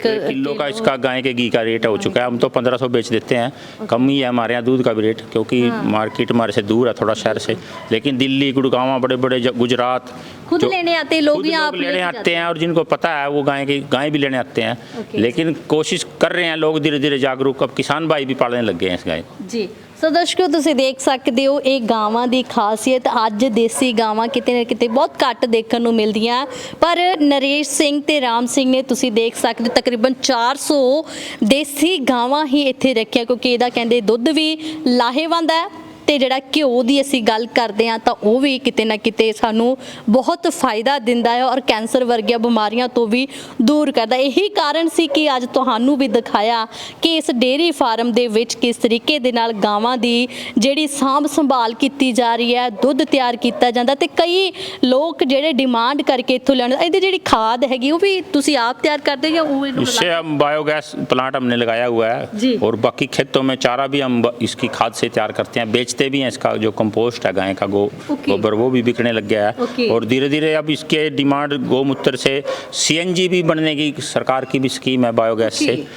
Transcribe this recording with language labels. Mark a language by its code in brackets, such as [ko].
[hi] Kilo का इसका गाय के घी का रेट हो चुका है। हम तो 1500 बेच देते हैं, कम ही है हमारे यहाँ दूध का भी रेट, क्योंकि मार्केट हमारे से दूर है थोड़ा शहर से। लेकिन दिल्ली, गुड़गांव, बड़े बड़े गुजरात खुद लेने आते हैं लोग, यहाँ लेने आते हैं, और जिनको पता है वो गाय भी लेने आते हैं। लेकिन कोशिश कर रहे हैं लोग धीरे धीरे जागरूक, अब किसान भाई भी पालने लग गए हैं इस गाय जी। [pa] ਸੋ ਦਰਸ਼ਕੋ ਤੁਸੀਂ ਦੇਖ ਸਕਦੇ ਹੋ ਇਹ ਗਾਵਾਂ ਦੀ ਖਾਸੀਅਤ, ਅੱਜ ਦੇਸੀ ਗਾਵਾਂ ਕਿਤੇ ਨਾ ਕਿਤੇ ਬਹੁਤ ਘੱਟ ਦੇਖਣ ਨੂੰ ਮਿਲਦੀਆਂ, ਪਰ ਨਰੇਸ਼ ਸਿੰਘ ਤੇ ਰਾਮ ਸਿੰਘ ਨੇ ਤੁਸੀਂ ਦੇਖ ਸਕਦੇ ਹੋ ਤਕਰੀਬਨ 400 ਦੇਸੀ ਗਾਵਾਂ ਹੀ ਇੱਥੇ ਰੱਖਿਆ, ਕਿਉਂਕਿ ਇਹਦਾ ਕਹਿੰਦੇ ਦੁੱਧ ਵੀ ਲਾਹੇਵੰਦ ਹੈ ਤੇ ਜਿਹੜਾ ਘਿਓ ਦੀ ਅਸੀਂ ਗੱਲ ਕਰਦੇ ਹਾਂ ਤਾਂ ਉਹ ਵੀ ਕਿਤੇ ਨਾ ਕਿਤੇ ਸਾਨੂੰ ਬਹੁਤ ਫਾਇਦਾ ਦਿੰਦਾ ਹੈ ਔਰ ਕੈਂਸਰ ਵਰਗੀਆਂ ਬਿਮਾਰੀਆਂ ਤੋਂ ਵੀ ਦੂਰ ਕਰਦਾ। ਇਹੀ ਕਾਰਨ ਸੀ ਕਿ ਅੱਜ ਤੁਹਾਨੂੰ ਵੀ ਦਿਖਾਇਆ ਕਿ ਇਸ ਡੇਅਰੀ ਫਾਰਮ ਦੇ ਵਿੱਚ ਕਿਸ ਤਰੀਕੇ ਦੇ ਨਾਲ ਗਾਵਾਂ ਦੀ ਜਿਹੜੀ ਸਾਂਭ ਸੰਭਾਲ ਕੀਤੀ ਜਾ ਰਹੀ ਹੈ, ਦੁੱਧ ਤਿਆਰ ਕੀਤਾ ਜਾਂਦਾ ਤੇ ਕਈ ਲੋਕ ਜਿਹੜੇ ਡਿਮਾਂਡ ਕਰਕੇ ਇੱਥੋਂ ਲੈਣ। ਇਹਦੀ ਜਿਹੜੀ ਖਾਦ ਹੈਗੀ ਉਹ ਵੀ ਤੁਸੀਂ ਆਪ ਤਿਆਰ ਕਰਦੇ ਜਾਂ ਉਹ [hi] इससे हम बायोगैस प्लांट हमने लगाया हुआ है, और बाकी खेतों में चारा भी हम इसकी खाद से तैयार करते हैं, बेचते भी हैं। इसका जो कंपोस्ट है गाय का गोबर वो भी बिकने लग गया है, और धीरे धीरे अब इसके डिमांड गौमूत्र से CNG भी बनने की सरकार की भी स्कीम है बायोगैस से।